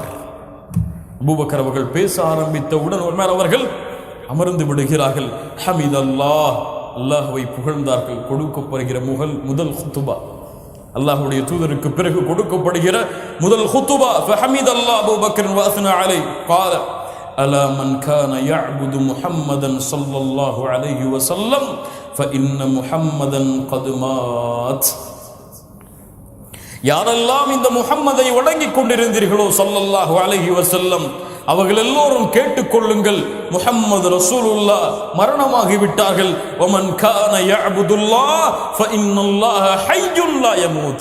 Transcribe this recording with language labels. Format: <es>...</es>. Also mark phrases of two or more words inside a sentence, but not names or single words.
<ta>அபூபக்கர் அவர்கள் பேச ஆரம்பித்தவுடன் உமர் அவர்கள் அமர்ந்து விடுகிறார்கள். ஹமிதல்லாஹ், அல்லாஹ்வை புகழ்ந்தார்கள். கொடுக்கப்படுகிற முதல் குத்துபா, அல்லாஹ்வுடைய தூதருக்கு பிறகு கொடுக்கப்படுகிற முதல் குத்துபா.</ta> <ar>فحمد الله أبو بكر وأثنى عليه. قال الا من كان يعبد محمدا صلى الله عليه وسلم فان محمدا قد مات.</ar> <ta>யாரெல்லாம் இந்த முஹம்மதை வணங்கிக் கொண்டிருந்தீர்களோ</ta> <ar>صلى الله عليه وسلم,</ar> <ta>அவர்கள் எல்லோரும் கேட்டுக்கொள்ளுங்கள், முஹம்மது ரசூலுல்லாஹ் மரணமாகி விட்டார்கள்.</ta> <ar>ومن كان يعبد الله فإن الله حي لا يموت.</ar>